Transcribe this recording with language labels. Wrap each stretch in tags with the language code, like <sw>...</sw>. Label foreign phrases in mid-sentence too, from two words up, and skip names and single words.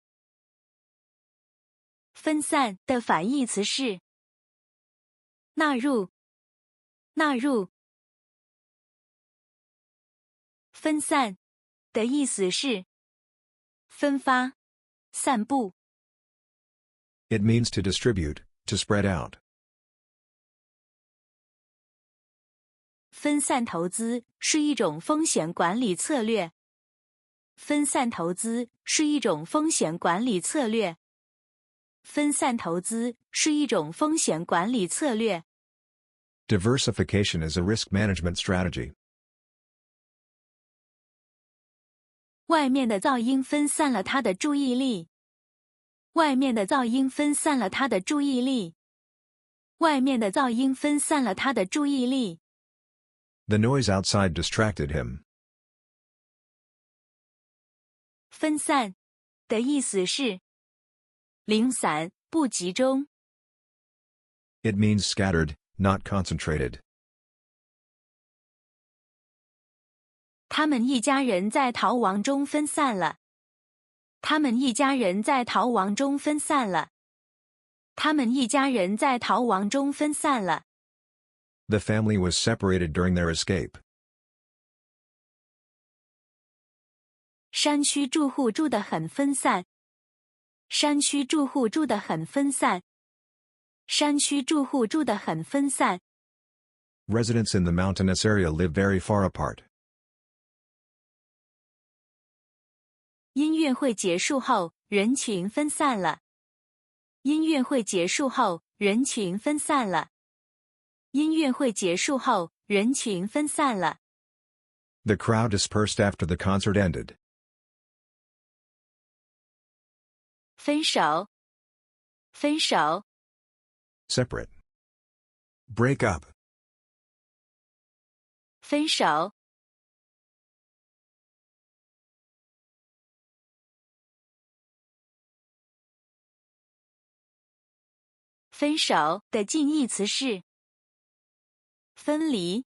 <zh>分散的反義詞是納入，納入。分散的意思是分发、散布。</zh> <en>It means to distribute, to spread out.</en> <zh>分散投資是一種風險管理策略。分散投資是一種風險管理策略。分散投資是一種風險管理策略。</zh> <en>Diversification is a risk management strategy.</en> <zh>外面的噪音分散了他的注意力。外面的噪音分散了他的注意力。外面的噪音分散了他的注意力。</zh> <en>The noise outside distracted him.</en> <zh>分散的意思是零散、不集中。</zh> <en>It means scattered, not concentrated.</en> <zh>他们一家人在逃亡中分散了。他们一家人在逃亡中分散了。他们一家人在逃亡中分散了。</zh> <en>The family was separated during their escape.</en> <zh>山區住戶住得很分散。山區住戶住得很分散。山區住戶住得很分散。</zh> <en>Residents in the mountainous area live very far apart.</en> <zh>音樂會結束後，人群分散了。音樂會結束後，人群分散了。音樂會結束後，人群分散了。</zh> <en>The crowd dispersed after the concert ended.</en> <zh>分手。分手。</zh> <en>Separate. Break up.</en> <zh>分手。分手的近義詞是分離。</zh>